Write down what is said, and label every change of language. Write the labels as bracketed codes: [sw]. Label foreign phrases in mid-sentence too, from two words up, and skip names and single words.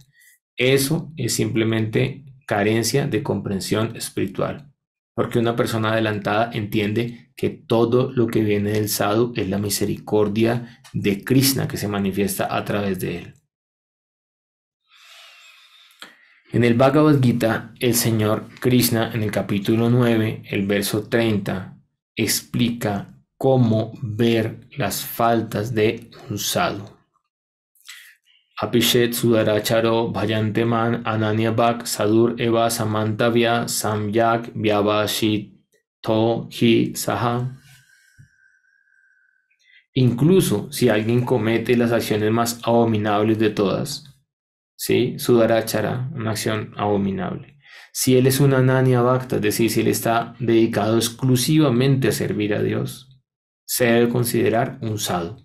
[es] Eso es simplemente carencia de comprensión espiritual, porque una persona adelantada entiende que todo lo que viene del sadhu es la misericordia de Krishna que se manifiesta a través de él. En el Bhagavad Gita, el Señor Krishna, en el capítulo 9, el verso 30, explica cómo ver las faltas de un sadhu. [sa] Apishet sudaracharo bhayanteman ananyabhak sadur eva samantavya samyak vyavashito hi saha. [es] Incluso si alguien comete las acciones más abominables de todas, ¿sí? Sudarachara, una acción abominable. Si él es una [sa] Ananya Bhakta, [es] es decir, si él está dedicado exclusivamente a servir a Dios, se debe considerar un sadhu.